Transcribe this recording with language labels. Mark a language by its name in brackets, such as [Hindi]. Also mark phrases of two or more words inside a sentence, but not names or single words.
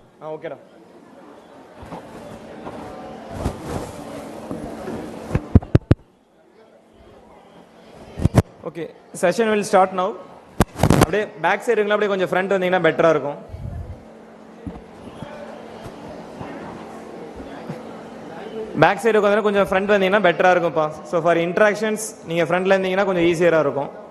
[English] Okay. Okay, session will start now. [Tamil] அப்படியே [English] back sideங்களா [Tamil] அப்படியே கொஞ்சம் ஃப்ரண்ட் வந்தீங்கன்னா பெட்டராக இருக்கும். [English] back side [Tamil] உட்காந்து கொஞ்சம் ஃப்ரண்ட் வந்தீங்கன்னா பெட்டராக இருக்கும்ப்பா. [English] so for interactions [Tamil] நீங்கள் ஃப்ரண்ட்டில் இருந்தீங்கன்னா கொஞ்சம் ஈஸியராக இருக்கும்.